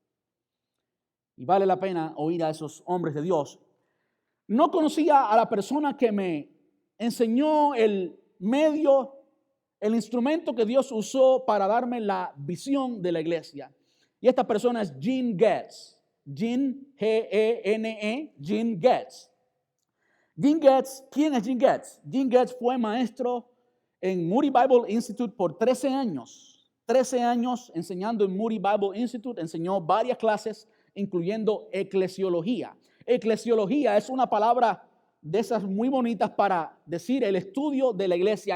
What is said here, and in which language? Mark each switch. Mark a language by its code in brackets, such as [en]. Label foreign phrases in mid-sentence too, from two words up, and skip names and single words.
[es] Y vale la pena oír a esos hombres de Dios. No conocía a la persona que me enseñó el medio, el instrumento que Dios usó para darme la visión de la iglesia. Y esta persona es Gene Getz. Gene, G-E-N-E, Gene Getz. Gene Getz, ¿quién es Gene Getz? Gene Getz fue maestro en Moody Bible Institute por 13 años. 13 años enseñando en Moody Bible Institute, enseñó varias clases, incluyendo eclesiología. Eclesiología es una palabra de esas muy bonitas para decir el estudio de la iglesia.